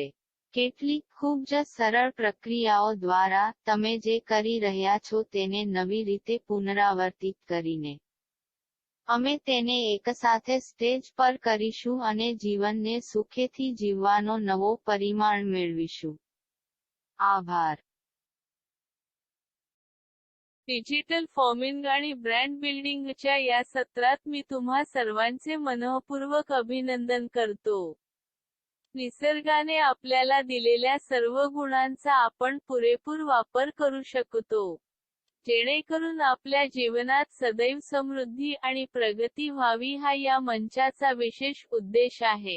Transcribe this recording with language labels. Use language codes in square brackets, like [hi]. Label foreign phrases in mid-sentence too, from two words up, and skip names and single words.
[gu] કેટલીક ખૂબ જ સરળ પ્રક્રિયાઓ દ્વારા તમે જે કરી રહ્યા છો તેને નવી રીતે પુનરાવર્તિત કરીને અમે તેને એકસાથે સ્ટેજ પર કરીશું અને જીવનને સુખેથી જીવવાનો નવો પરિમાણ મેળવીશું. આભાર. [en] digital farming [mr] आणि ब्रँड बिल्डिंगच्या या सत्रात मी तुम्हा सर्वांचे मनःपूर्वक अभिनंदन करतो. निसर्गाने आपल्याला दिलेल्या सर्व गुणांचा आपण पुरेपूर वापर करू शकतो, जेणेकरून आपल्या जीवनात सदैव समृद्धी आणि प्रगती व्हावी हा या मंचाचा विशेष उद्देश आहे.